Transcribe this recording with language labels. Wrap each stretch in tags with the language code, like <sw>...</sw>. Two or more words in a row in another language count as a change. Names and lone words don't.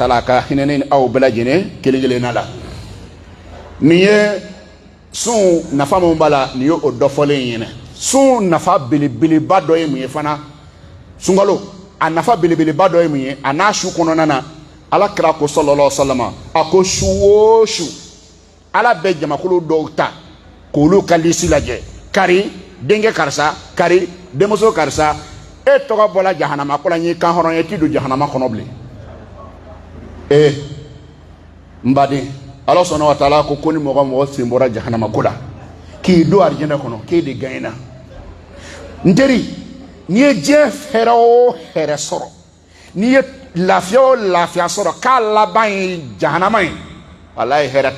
<bm>taala ka hinɛ ni aw bɛɛ lajɛlen kelen kelenna la nin ye sun nafa min b'a la nin ye o dɔ fɔlen ɲɛna sun nafa belebeleba dɔ ye mun ye fana sunkalo a nafa belebeleba dɔ ye mun ye a n'a su kɔnɔna na ala kira ko</bm> <ar>صلى الله عليه وسلم</ar> <bm>a ko su o su ala bɛ jamakulu dɔw ta k'olu ka lisi lajɛ kari denkɛ karisa kari denmuso karisa e tɔgɔ bɔla jahanama ko la n ye kan hɔrɔn ye t'i don jahanama kɔnɔ bilen n baden ala sɔnna wa taala ko ni mɔgɔ sen bɔra jahanama ko la k'i don arijinɛ kɔnɔ k'e de gagnera n teri n'i ye diɲɛ hɛrɛ o hɛrɛ sɔrɔ n'i ye lafiya o lafiya sɔrɔ k'a laban ye jahanama ye walayi</bm>